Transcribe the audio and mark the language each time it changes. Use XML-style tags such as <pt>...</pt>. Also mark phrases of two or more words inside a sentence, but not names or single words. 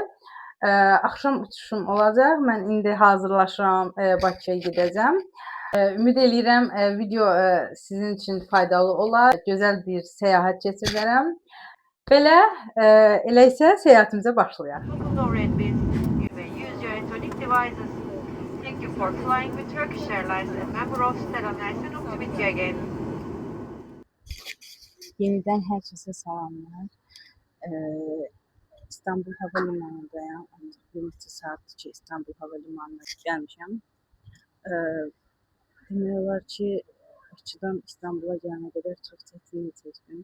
<az>Axşam uçuşum olacaq. Mən indi hazırlaşıram, Bakıya gedəcəm. Ümid eləyirəm video sizin üçün faydalı olar, gözəl bir səyahət keçirərəm. Belə, elə isə səyahətimizə başlayaq.</az> <en>Thank you for flying with Turkish Airlines and member of Selam Ersin. Hope to meet you again.</en> <az>Yenidən hər kəsə salamlar. İstanbul Hava Limanıdayam. Bir neçə saatdır ki, İstanbul Hava Limanına gəlmişəm. Demək olar ki, Bakıdan İstanbula gələnə qədər çox çətin çəkdim.</az>